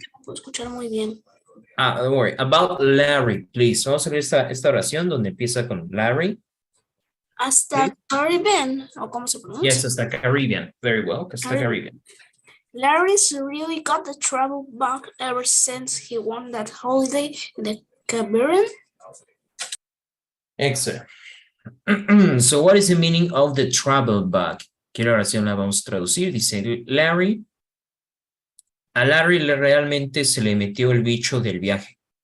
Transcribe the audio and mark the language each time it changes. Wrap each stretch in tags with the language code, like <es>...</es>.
<es>puedo escuchar muy bien.</es> <en>Don't worry. About Larry, please.</en> <es>Vamos a ver esta oración donde empieza con Larry. Hasta Caribbean, ¿o cómo se pronuncia?</es> <en>Yes, hasta Caribbean. Very well, hasta Caribbean. Larry's really got the travel bug ever since he won that holiday in the Caribbean. Excellent. So what is the meaning of the travel bug?</en> <es>Que la oración la vamos a traducir. Dice Larry. A Larry realmente se le metió el bicho del viaje.</es>